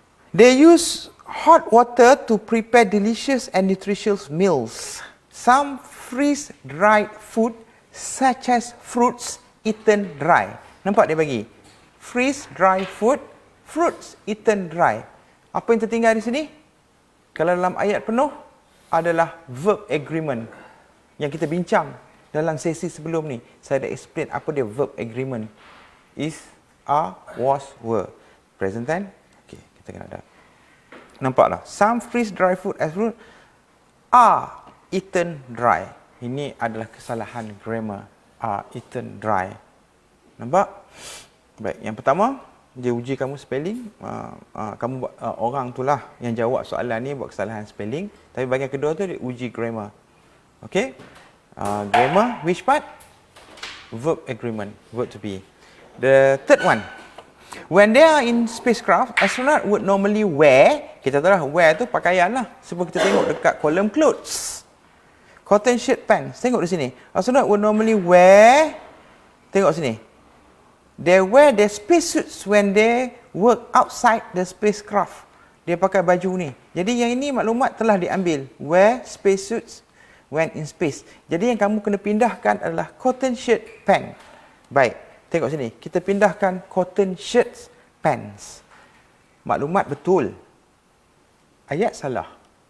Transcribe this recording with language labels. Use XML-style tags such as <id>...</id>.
<en>They use hot water to prepare delicious and nutritious meals. Some freeze-dried food such as fruits eaten dry.</en> <ms>Nampak dia bagi?</ms> <en>Freeze-dried food, fruits eaten dry.</en> <ms>Apa yang tertinggal di sini? Kalau dalam ayat penuh, adalah verb agreement. Yang kita bincang dalam sesi sebelum ni. Saya dah explain apa dia verb agreement.</ms> <en>Is, are, was, were. Present tense. Okay,</en> <ms>kita kena ada. Nampaklah.</ms> <en>Some freeze-dried food as fruit are eaten dry.</en> <ms>Ini adalah kesalahan grammar.</ms> <en>Are eaten dry.</en> <ms>Nampak? Baik, yang pertama, dia uji kamu spelling. Kamu orang itulah yang jawab soalan ni buat kesalahan spelling. Tapi bahagian kedua tu dia uji grammar. Okay?</ms> <en>Grammar, which part? Verb agreement, verb to be. The third one. When they are in spacecraft, astronaut would normally wear,</en> <ms>kita tahu lah, wear tu pakaian lah. Sebab kita tengok dekat kolom clothes. Cotton shirt pants. Tengok di sini.</ms> <en>Astronaut would normally wear,</en> <ms>tengok sini.</ms> <en>They wear their spacesuits when they work outside the spacecraft.</en> <ms>Dia pakai baju ni. Jadi yang ini maklumat telah diambil.</ms> <en>Wear spacesuits when in space.</en> <ms>Jadi yang kamu kena pindahkan adalah cotton shirt pants. Baik. Tengok sini. Kita pindahkan cotton shirts pants. Maklumat betul. Ayat salah.</ms>